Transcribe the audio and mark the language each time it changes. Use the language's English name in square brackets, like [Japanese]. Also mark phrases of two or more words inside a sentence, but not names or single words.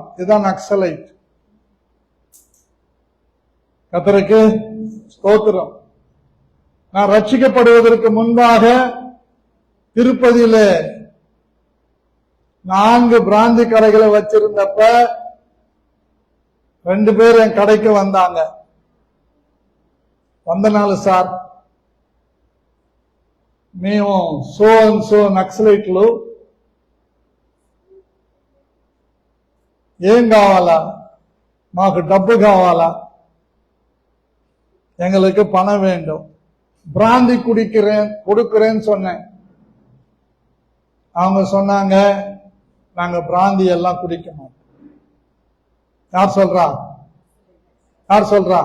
[Tamil] இதுதான் நக்சலைட். கர்த்தருக்கு ஸ்தோத்திரம். நான் ரட்சிக்கப்படுவதற்கு முன்பாக திருப்பதியில 4 பிராந்தி கடைகளை வச்சிருந்தப்ப 2 பேர் என் கடைக்கு வந்தாங்க. [Telugu] వందనాలు సార్, మేము [English] so and so [Telugu] నక్సలైట్లు, ఏం కావాలా? మాకు డబ్బు కావాలా, [Tamil] எங்களுக்கு பணம் வேண்டும், பிராந்தி கொடுக்கிறேன்னு சொன்னேன். அவங்க சொன்னாங்க, நாங்க பிராந்தி எல்லாம் குடிக்க மாட்டோம். யார் சொல்றா? யார் சொல்றா?